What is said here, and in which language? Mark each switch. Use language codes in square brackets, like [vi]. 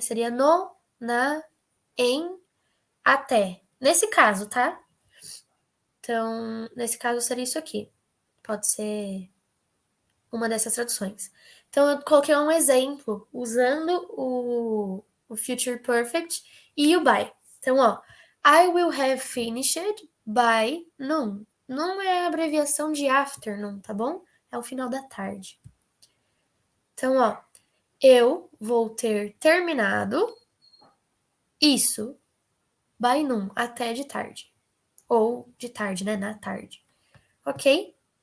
[pt] Seria no, na, em, até. Nesse caso, tá? Então, nesse caso seria isso aqui. Pode ser uma dessas traduções. Então, eu coloquei um exemplo usando o Future Perfect e o by. Então, ó, [en] I will have finished by noon. [pt] Noon é a abreviação de afternoon, tá bom? É o final da tarde. Então, ó, eu vou ter terminado isso [en] by noon, [pt] até de tarde. Ou de tarde, né? Na tarde. Ok?